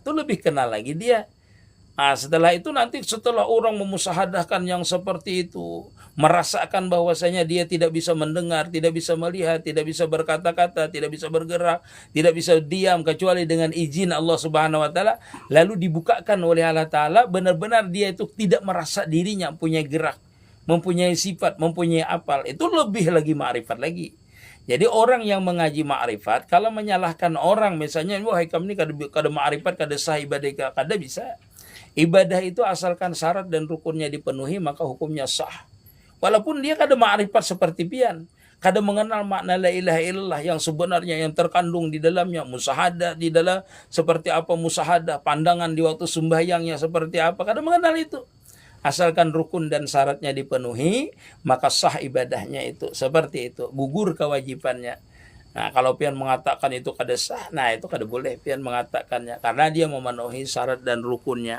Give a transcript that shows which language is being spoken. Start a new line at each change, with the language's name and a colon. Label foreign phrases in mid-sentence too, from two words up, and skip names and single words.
Indonesian: Itu lebih kenal lagi dia. Nah, setelah itu nanti setelah orang memusahadahkan yang seperti itu, merasakan bahwasanya dia tidak bisa mendengar, tidak bisa melihat, tidak bisa berkata-kata, tidak bisa bergerak, tidak bisa diam kecuali dengan izin Allah
Arabic: Subhanahu wa Ta'ala,
Indonesian: lalu dibukakan oleh Allah Ta'ala, benar-benar dia itu tidak merasa dirinya mempunyai gerak, mempunyai sifat, mempunyai apal. Itu lebih lagi ma'rifat lagi. Jadi orang yang mengaji ma'rifat, kalau menyalahkan orang misalnya, wah kamu ini kada ma'rifat, kada sah ibadah, kada bisa. Ibadah itu asalkan syarat dan rukunnya dipenuhi maka hukumnya sah. Walaupun dia kada ma'rifat seperti pian, kada mengenal makna
Arabic: la ilaha illallah
Indonesian: yang sebenarnya yang terkandung di dalamnya, musahadah di dalam seperti apa musahadah, pandangan di waktu sembahyangnya seperti apa, kada mengenal itu. Asalkan rukun dan syaratnya dipenuhi, maka sah ibadahnya itu. Seperti itu, gugur kewajibannya. Nah, kalau pian mengatakan itu kada sah, nah itu kada boleh pian mengatakannya karena dia memenuhi syarat dan rukunnya.